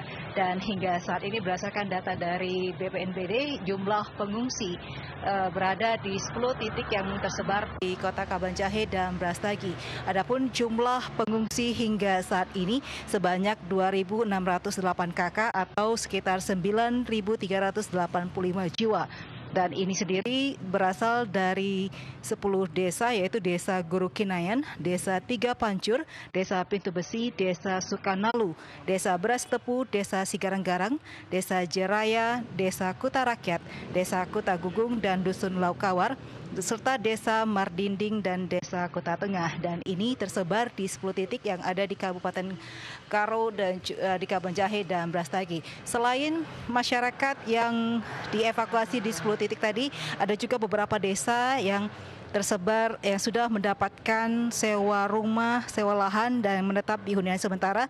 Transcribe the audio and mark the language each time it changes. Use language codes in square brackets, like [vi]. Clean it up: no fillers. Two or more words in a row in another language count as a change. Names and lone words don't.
[id] Dan hingga saat ini berdasarkan data dari BPNBD, jumlah pengungsi berada di 10 titik yang tersebar di Kota Kabanjahe dan Brastagi. Adapun jumlah pengungsi hingga saat ini sebanyak 2.608 kakak atau sekitar 9.385 jiwa. Dan ini sendiri berasal dari 10 desa, yaitu Desa Gurukinayan, Desa Tiga Pancur, Desa Pintu Besi, Desa Sukanalu, Desa Beras Tepu, Desa Sigarang-Garang, Desa Jeraya, Desa Kuta Rakyat, Desa Kuta Gugung, dan Dusun Laukawar, serta Desa Mardinding dan Desa Kota Tengah. Dan ini tersebar di 10 titik yang ada di Kabupaten Karo dan di Kaban Jahe dan Brastagi. Selain masyarakat yang dievakuasi di 10 titik tadi, ada juga beberapa desa yang tersebar yang sudah mendapatkan sewa rumah, sewa lahan dan menetap di hunian sementara.